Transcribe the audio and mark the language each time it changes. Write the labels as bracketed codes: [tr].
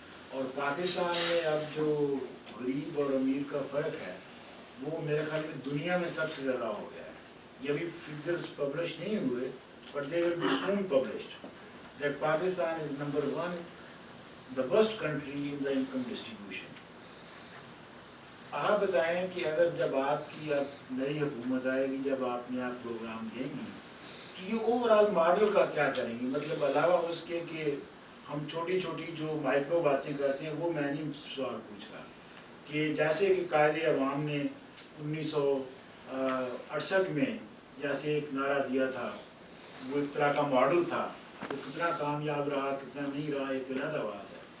[ur] اور پاکستان میں اب جو غریب اور امیر کا فرق ہے وہ میرے خیال میں دنیا میں سب سے زیادہ ہو گیا ہے. یہ ابھی فگرز پبلش نہیں ہوئے، [en] but they will be soon published, that Pakistan is number 1, the worst country in the income distribution. [ur] آپ بتائیں کہ اگر جب آپ کی اب نئی حکومت آئے گی، جب آپ نے آپ پروگرام دیں گی، تو یہ اوور آل ماڈل کا کیا کریں گی؟ مطلب علاوہ اس کے کہ ہم چھوٹی چھوٹی جو مائکرو باتیں کرتے ہیں وہ میں نہیں سوال پوچھ رہا، کہ جیسے کہ قائد عوام نے 1968 میں جیسے ایک نعرہ دیا تھا، وہ ایک طرح کا ماڈل تھا، وہ کتنا کامیاب رہا کتنا نہیں رہا ایک علیحدہ بات ہے.